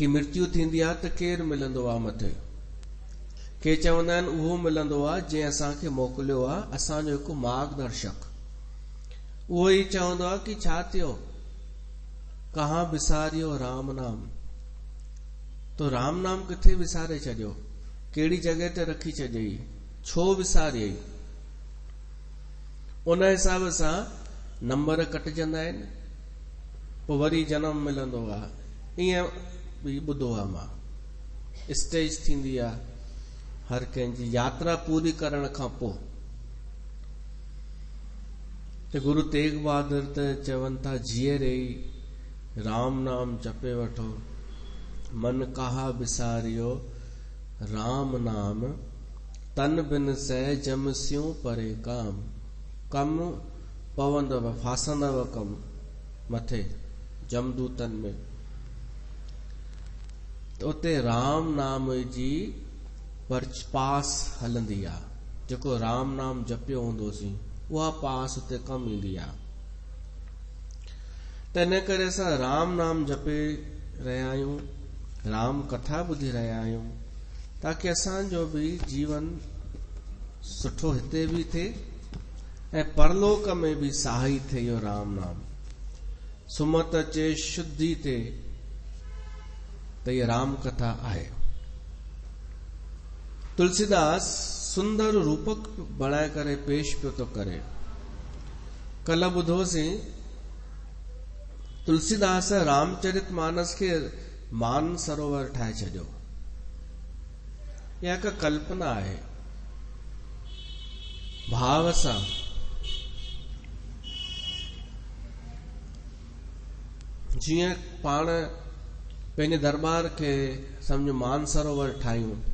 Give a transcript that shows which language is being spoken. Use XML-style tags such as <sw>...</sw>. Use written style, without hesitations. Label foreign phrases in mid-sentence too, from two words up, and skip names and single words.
<sd>कि मृत्यु थींदी आहे त केरु मिलंदो आहे मथे। के चवंदा आहिनि उहो मिलंदो आहे जंहिं असांखे मोकिलियो आहे, असांजो हिकु मार्गदर्शक। उहो ई चवंदो आहे कि छा थियो,</sd> <pa>ਕਹਾਂ ਵਿਸਾਰਿਓ ਰਾਮ ਨਾਮ।</pa> <sd>तो राम नाम किथे विसारे छॾियो, कहिड़ी जॻह ते रखी छॾियई, छो विसारियई। उन हिसाब सां नंबर कटजंदा आहिनि, पोइ वरी जनम मिलंदो आहे। ईअं बि ॿुधो आहे मां, स्टेज थींदी आहे हर कंहिंजी यात्रा पूरी करण खां पोइ। त गुरु तेग बहादुर त चवनि था, जीअरे राम नाम जपे वठो,</sd> <pa>ਮਨ ਕਹਾ ਵਿਸਾਰਿਓ ਰਾਮ ਨਾਮ ਤਨ ਬਿਨ ਸਹ ਜਮ ਸਿਯੂੰ ਪਰੇ ਕਾਮ।</pa> <sd>कम पवंदव, फासंदव कम मथे जमदूतन में। त उते राम नाम जी पास हलंदी आहे, जेको राम नाम जपियो हूंदोसीं उहा पास उते कम ईंदी आहे। त इन करे असां राम नाम जपे रहिया आहियूं, राम कथा ॿुधी रहिया आहियूं, ताकि असांजो बि जीवन सुठो हिते बि थिए ऐं परलोक में बि सहाई थिए इहो राम नाम। सुमत अचे शुद्धि थिए त इहा राम कथा आहे। तुलसीदास सुंदर रूपक बणाए करे पेश पियो थो करे। कल ॿुधोसीं तुलसीदास रामचरित मानस खे मान सरोवर ठाहे छॾियो। इहा हिकु कल्पना आहे, भाव सां जीअं पाण पंहिंजे दरबार खे सम्झो मान सरोवर ठाहियूं,</sd>